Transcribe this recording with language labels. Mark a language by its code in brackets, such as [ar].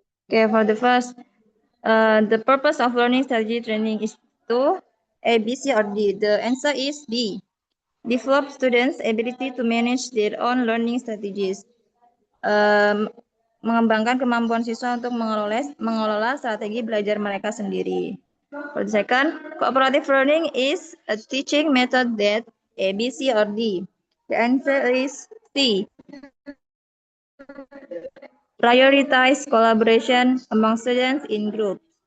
[en] Okay, for the first, the purpose of learning strategy training is to A, B, C, or D. The answer is D. Develop students' ability to manage their own learning strategies. [id] Mengembangkan kemampuan siswa untuk mengelola strategi belajar mereka sendiri. [en] For the second, cooperative learning is a teaching method that A, B, C, or D. The answer is C. Prioritize collaboration among students in groups.